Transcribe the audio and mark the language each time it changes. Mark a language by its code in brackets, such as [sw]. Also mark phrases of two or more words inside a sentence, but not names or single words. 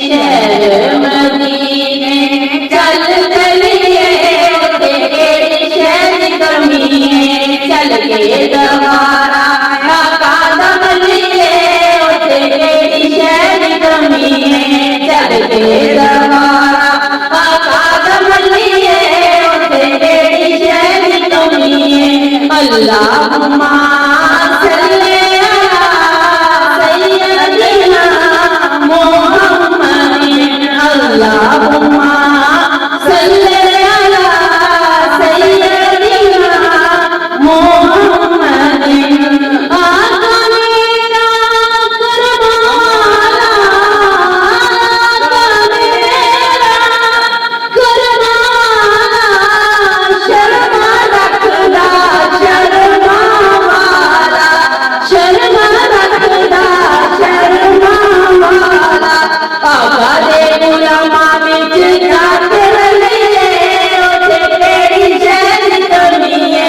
[pa] شہر مدینے چل چلیے اوتھے کیہڑی شہر کمی ہے. چل کے دوارا آقا دم لیے اوتھے کیہڑی شہر کمی ہے. چل کے دوارا آقا دم لیے اوتھے کیہڑی شہر کمی ہے. [ar] اللهم صل على سيدنا محمد. اللهم صل على سيدنا محمد. [pa] آقا میرا کربلا، آقا میرا کربلا شرما رکھدا آقا دے غلاماں وچ جاتے رلیے اوتھے کیہڑی شہر کمی ہے.